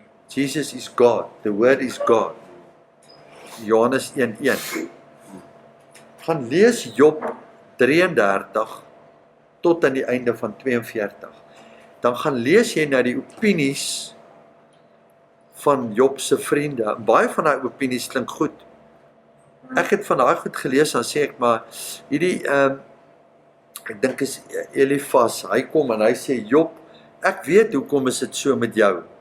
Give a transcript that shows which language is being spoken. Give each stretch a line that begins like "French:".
English: Jesus is God, the word is God.
Afrikaans: Johannes 1:1. Gaan lees Job 33 tot aan die einde van 42. Dan gaan lees jy na die opinies van Job se vriende. Baie van daai opinies klink goed. Ek het van daai goed gelees, dan sê ek maar, hierdie, ek dink is Elifas, hy kom en hy sê, Job, ek weet hoekom is dit so met jou.